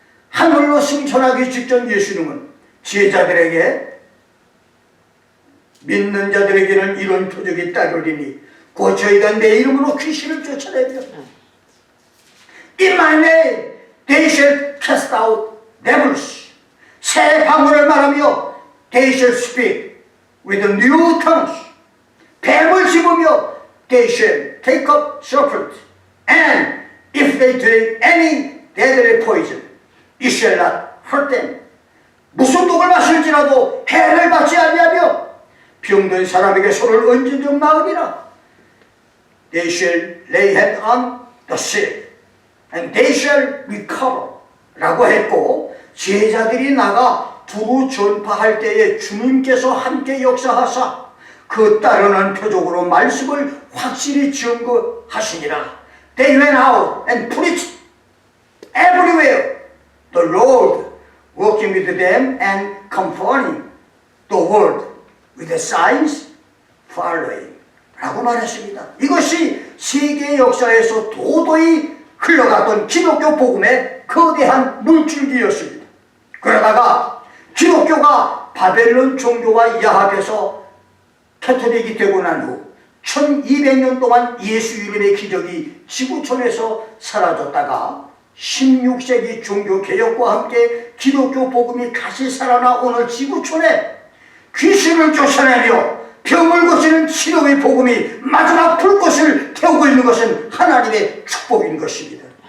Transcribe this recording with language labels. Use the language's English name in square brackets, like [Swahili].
[Korean] 하늘로 승천하기 직전 예수님은 제자들에게 믿는 자들에게는 이런 표적이 따르리니 곧 저희가 내 이름으로 귀신을 쫓아내며 [English] In my name they shall cast out devils. [Korean] 새 방언을 말하며 [English] they shall speak with new tongues. [Korean] 뱀을 집으며 [English] they shall take up serpents. And if they drink any deadly poison, it shall not hurt them. [Korean] 무슨 독을 마실지라도 해를 받지 아니하며 병든 사람에게 손을 얹은 적 나으리라. [English] They shall lay hand on the sick. And they shall recover [Korean] 라고 했고 제자들이 나가 두루 전파할 때에 주님께서 함께 역사하사 그 따르는 표적으로 말씀을 확실히 증거하시니라. [English] They went out and preached everywhere, the Lord working with them and confirming the word with the signs following [Korean] 라고 말했습니다. 이것이 세계 역사에서 도도히 흘러갔던 기독교 복음의 거대한 물줄기였습니다. 그러다가 기독교가 바벨론 종교와 야합해서 캐톨릭이 되고 난 후 1200년 동안 예수 이름의 기적이 지구촌에서 사라졌다가 16세기 종교개혁과 함께 기독교 복음이 다시 살아나 오늘 지구촌에 귀신을 쫓아내며 병을 고치는 치료의 복음이 마지막 불꽃을 태우고 있는 것은 하나님의 축복인 것입니다.